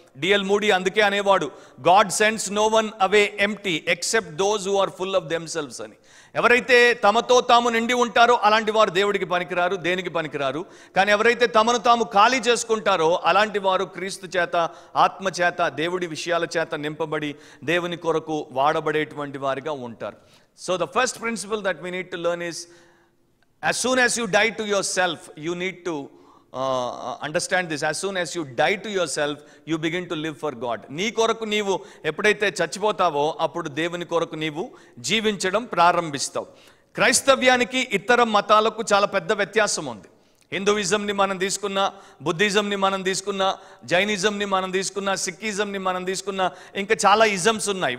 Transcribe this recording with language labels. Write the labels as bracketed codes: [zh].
[te] DL moody అందుకే అనేవాడు, [en] God sends no one away empty except those who are full of themselves అని. [te] ఎవరైతే తమతో తాము నిండి ఉంటారో అలాంటి వారు దేవుడికి పనికిరారు, దేనికి పనికిరారు. కానీ ఎవరైతే తమను తాము ఖాళీ చేసుకుంటారో అలాంటి వారు క్రీస్తు చేత, ఆత్మ చేత, దేవుడి విషయాల చేత నింపబడి దేవుని కొరకు వాడబడేటువంటి వారిగా ఉంటారు. [en] So the first principle that we need to learn is, as soon as you die to yourself, you need to understand this. As soon as you die to yourself, you begin to live for God. [te] నీ కొరకు నీవు ఎప్పుడైతే చచ్చిపోతావో అప్పుడు దేవుని కొరకు నీవు జీవించడం ప్రారంభిస్తావు. క్రైస్తవ్యానికి ఇతర మతాలకు చాలా పెద్ద వ్యత్యాసం ఉంది. హిందూయిజంని మనం తీసుకున్నా, బుద్ధిజంని మనం తీసుకున్నా, జైనిజంని మనం తీసుకున్నా, సిక్కిజంని మనం తీసుకున్నా, ఇంకా చాలా ఇజమ్స్ ఉన్నాయి.